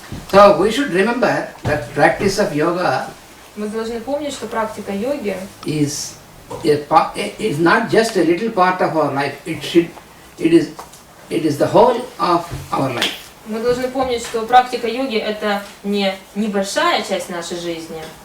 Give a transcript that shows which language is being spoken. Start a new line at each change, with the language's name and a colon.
English: So we should remember that practice of yoga.
Russian: Мы должны помнить, что практика йоги
English: is not just a little part of our life. It is the whole of our life.
Russian: Мы должны помнить, что практика йоги это не небольшая часть нашей жизни.